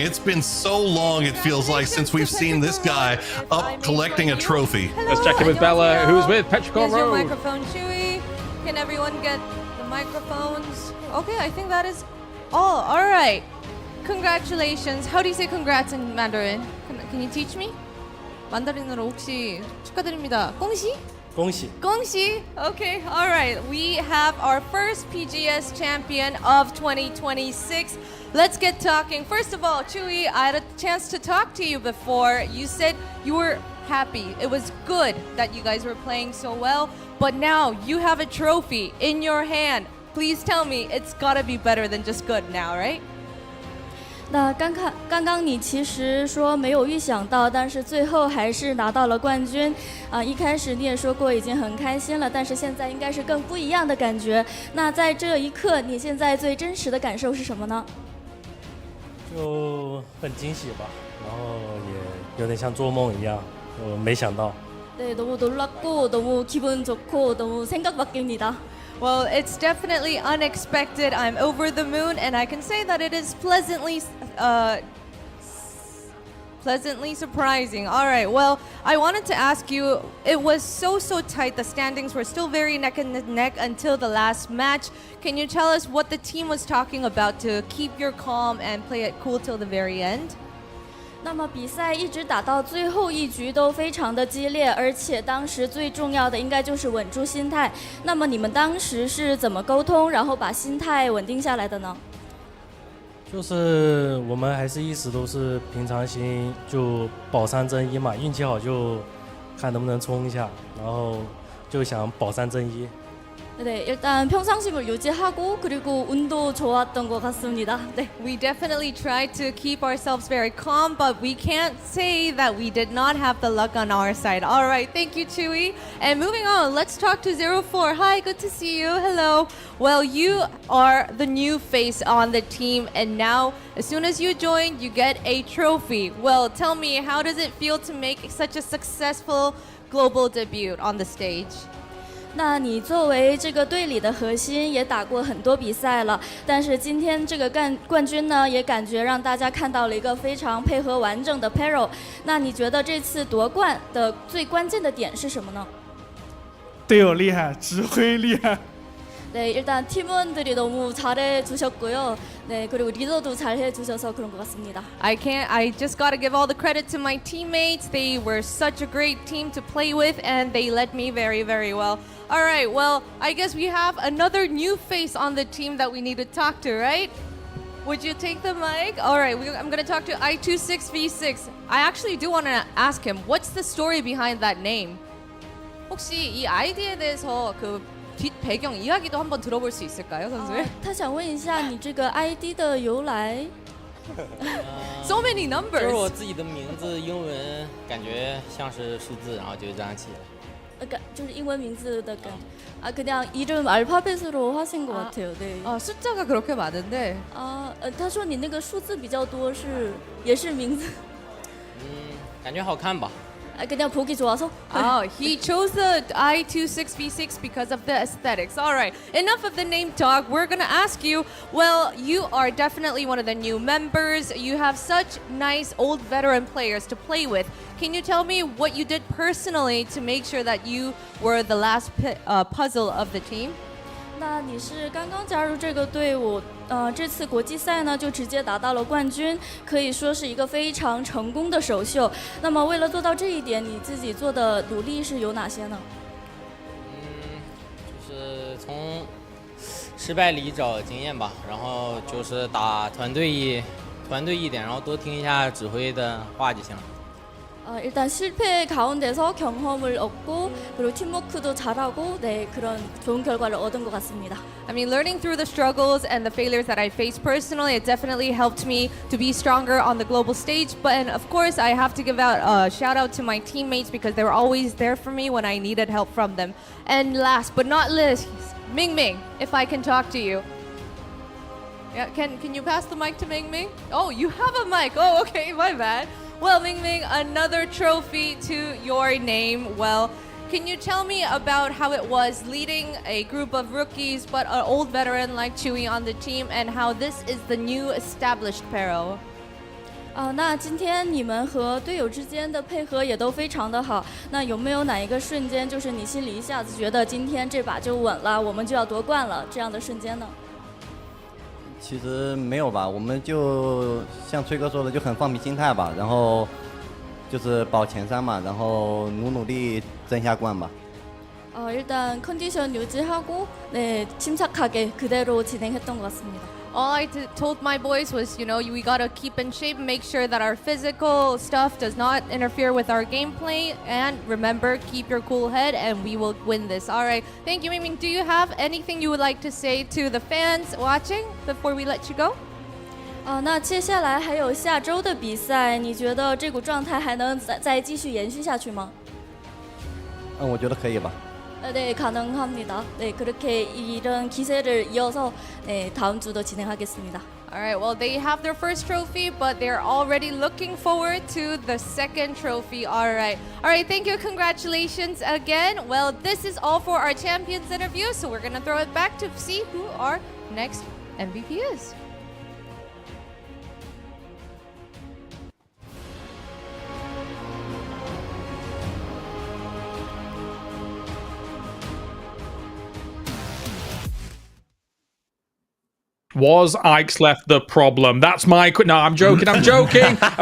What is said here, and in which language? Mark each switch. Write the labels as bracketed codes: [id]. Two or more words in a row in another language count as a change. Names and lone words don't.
[en] It's been so long, it feels like, since we've seen this guy up collecting a trophy. Let's check in with Bella, who's with Petrichor Road. Microphone, Chewy. Can everyone get the microphones? Okay, I think that is all. All right. Congratulations. How do you say congrats in Mandarin? Can you teach me? [ko] 만다린으로 혹시 축하드립니다. [zh] 恭喜? 恭喜. 恭喜. [en] Okay, all right. We have our first PGS champion of 2026. Let's get talking. First of all, Chewy, I had a chance to talk to you before. You said you were happy. It was good that you guys were playing so well, but now you have a trophy in your hand. Please tell me it's gotta be better than just good now, right? [zh] 那刚刚你其实说没有预想到，但是最后还是拿到了冠军。一开始你也说过已经很开心了，但是现在应该是更不一样的感觉。那在这一刻，你现在最真实的感受是什么呢？就很惊喜吧，然后也有点像做梦一样，我没想到。 [ko] 네, 너무 놀랍고 너무 기분 좋고 너무 생각 바뀝니다. [en] Well, it's definitely unexpected. I'm over the moon, and I can say that it is pleasantly surprising. All right, well, I wanted to ask you, it was so tight. The standings were still very neck and neck until the last match. Can you tell us what the team was talking about to keep your calm and play it cool till the very end? [zh] 那么比赛一直打到最后一局都非常的激烈，而且当时最重要的应该就是稳住心态。那么你们当时是怎么沟通，然后把心态稳定下来的呢？就是我们还是一直都是平常心，就保3争1嘛，运气好就看能不能冲一下，然后就想保3争1。 [ko] 네, 일단 평상심을 유지하고 그리고 운도 좋았던 것 같습니다. 네, [en] we definitely tried to keep ourselves very calm, but we can't say that we did not have the luck on our side. All right, thank you, Chewy. And moving on, let's talk to 04. Hi, good to see you. Hello. Well, you are the new face on the team, and now as soon as you join, you get a trophy. Well, tell me, how does it feel to make such a successful global debut on the stage? [zh] 那你作为这个队里的核心，也打过很多比赛了，但是今天这个冠军呢，也感觉让大家看到了一个非常配合完整的 Pero。那你觉得这次夺冠的最关键的点是什么呢？队友厉害，指挥厉害。 [ko] 네, 일단 팀원들이 너무 잘해 주셨고요. 네, 그리고 리더도 잘해 주셔서 그런 것 같습니다. [en] I just got to give all the credit to my teammates. They were such a great team to play with, and they led me very, very well. All right, well, I guess we have another new face on the team that we need to talk to, right? Would you take the mic? All right, I'm going to talk to I26V6. I actually do want to ask him, what's the story behind that name? [ko] 혹시 이 아이디에 대해서 뒷 배경 이야기도 한번 들어볼 수 있을까요, 선수? [zh] 他想问一下你这个 ID 的由来。 [en] So many numbers. [zh] 就是我自己的名字，英文感觉像是数字，然后就这样起来。就是英文名字的感觉. [ko] 아 그냥 이름 알파벳으로 하신 것 같아요. 네. 숫자가 그렇게 많은데. [zh] 他说你那个数字比较多是也是名字. 感觉好看吧. [ko] 그냥 보기 좋아서. [en] He chose the I26V6 because of the aesthetics. All right, enough of the name talk. We're gonna ask you. Well, you are definitely one of the new members. You have such nice old veteran players to play with. Can you tell me what you did personally to make sure that you were the last puzzle of the team? [zh] 那你是刚刚加入这个队伍，这次国际赛呢就直接拿到了冠军，可以说是一个非常成功的首秀。那么为了做到这一点，你自己做的努力是有哪些呢？就是从失败里找经验吧，然后就是打团队一点，然后多听一下指挥的话就行了。 [ko] 일단 실패 가운데서 경험을 얻고 그리고 팀워크도 잘하고 네 그런 좋은 결과를 얻은 것 같습니다. [en] I mean, learning through the struggles and the failures that I faced personally, it definitely helped me to be stronger on the global stage. But and of course, I have to give out a shout out to my teammates because they were always there for me when I needed help from them. And last but not least, Ming Ming, if I can talk to you. Yeah, can you pass the mic to Ming Ming? Oh, you have a mic. Oh, okay, my bad. Well, Ming Ming, another trophy to your name. Well, can you tell me about how it was leading a group of rookies but an old veteran like Chewy on the team and how this is the new established pair? [zh] 那今天你们和队友之间的配合也都非常的好。那有没有哪一个瞬间，就是你心里一下子觉得今天这把就稳了，我们就要夺冠了这样的瞬间呢？其实没有吧，我们就像崔哥说的，就很放平心态吧，然后就是保前三嘛，然后努力争下冠吧。 [ko] 일단 컨디션 유지하고 네 침착하게 그대로 진행했던 것 같습니다. [en] All I told my boys was, you know, we gotta keep in shape, make sure that our physical stuff does not interfere with our gameplay, and remember, keep your cool head, and we will win this. All right, thank you, Ming. Do you have anything you would like to say to the fans watching before we let you go? [zh] 那接下来还有下周的比赛，你觉得这股状态还能再继续延续下去吗？我觉得可以吧。 [ko] 네, 가능합니다. 네, 그렇게 이런 기세를 이어서 네, 다음 주도 진행하겠습니다. [en] All right, well, they have their first trophy, but they're already looking forward to the second trophy. All right, thank you. Congratulations again. Well, this is all for our champions interview, so we're going to throw it back to see who our next MVP is. Was Ixlef the problem? That's my... No, I'm joking. I'm joking.